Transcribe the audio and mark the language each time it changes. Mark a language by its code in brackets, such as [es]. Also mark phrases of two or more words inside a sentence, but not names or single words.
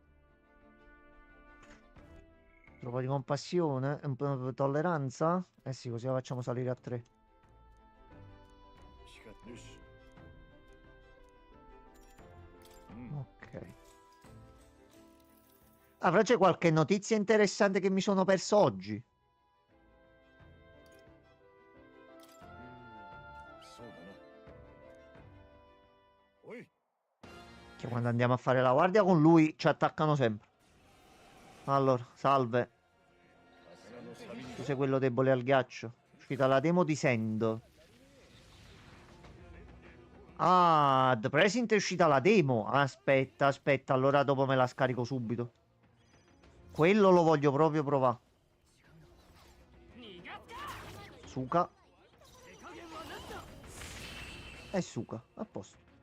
[it] Un po' di compassione, un po' di tolleranza. Eh sì, così la facciamo salire a 3. [ja] よし。 [it] Ok. Avrà c'è qualche notizia interessante che mi sono perso oggi? [ja] そうだな。おい。 [it] Che quando andiamo a fare la guardia con lui ci attaccano sempre. Allora, salve. [ja] さすがのサビに [it] Tu sei quello debole al ghiaccio. È uscita la demo di Send. Ah, The Present è uscita la demo. Aspetta, aspetta, allora dopo me la scarico subito. Quello lo voglio proprio provare. Suka. E Suka, a posto.